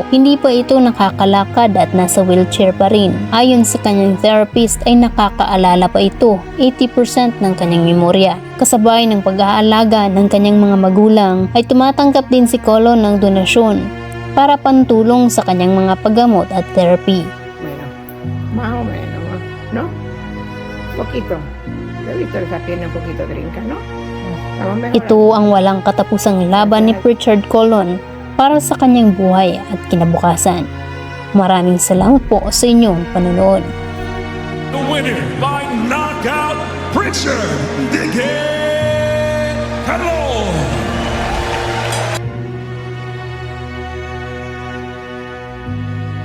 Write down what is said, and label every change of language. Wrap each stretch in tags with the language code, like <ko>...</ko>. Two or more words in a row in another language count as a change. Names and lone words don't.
<tl>Hindi pa ito nakakalakad at nasa wheelchair pa rin. Ayon sa kanyang therapist ay nakakaalala pa ito 80% ng kanyang memorya. Kasabay ng pag-aalaga ng kanyang mga magulang ay tumatanggap din si Colon ng donasyon para pantulong sa kanyang mga paggamot at therapy.</tl> <es>Bueno, más o menos, ¿no? Poquito. Debiste sacar un poquito de drink, ¿no? Estamos mejorando.</es> <tl>Ito ang walang katapusang laban ni Pritchard Colon para sa kanyang buhay at kinabukasan. Maraming salamat po sa inyong panonood.</tl> <en>The winner by knockout, Pritchard Colon.</en>